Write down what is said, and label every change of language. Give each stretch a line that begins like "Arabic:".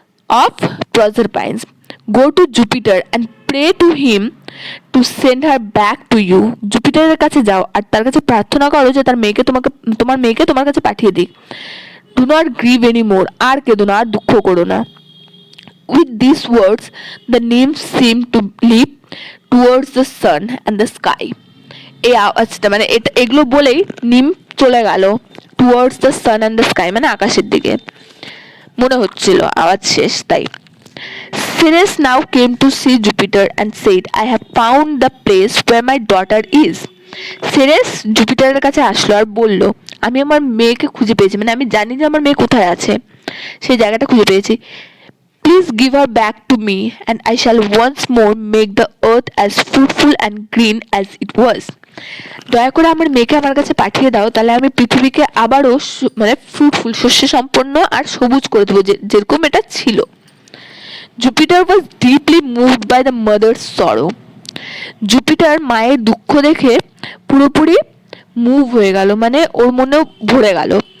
English: Of Proserpine's. Go to Jupiter and pray to him to send her back to you,
Bangla: জুপিটারের কাছে যাও আর তার কাছে প্রার্থনা করো যে তোমার মেয়েকে তোমার কাছে পাঠিয়ে দিক।
English: do not grieve any more,
Bangla: আর কেঁদো না, আর দুঃখ করো না।
English: With this words the nymph seem to leave towards the sun and the sky.
Bangla: এই আওয়াজটা মানে এগুলো বলেই নিম চলে গেল
English: towards the sun and the sky,
Bangla: মানে আকাশের দিকে মনে হচ্ছিল আওয়াজ শেষ তাই।
English: Ceres now came to see Jupiter and said, I have found the place where my daughter is.
Bangla: Ceres জুপিটারের কাছে আসলো আর বলল, আমি আমার মেয়েকে খুঁজে পেয়েছি, মানে আমি জানি যে আমার মেয়ে কোথায় আছে, সেই জায়গাটা খুঁজে পেয়েছি।
English: Please give her back to me and I shall once more make the earth as fruitful and green as it was.
Bangla: দয়া করে আমার মেয়েকে আমার কাছে পাঠিয়ে দাও, তাহলে আমি পৃথিবীকে আবারও মানে ফ্রুটফুল শস্য সম্পন্ন আর সবুজ করে দেবো যেরকম এটা ছিল। Jupiter
English: Was deeply moved by the mother's sorrow.
Bangla: জুপিটার মায়ের দুঃখ দেখে পুরোপুরি মুভ হয়ে গেল, মানে ওর মনেও ভরে গেল।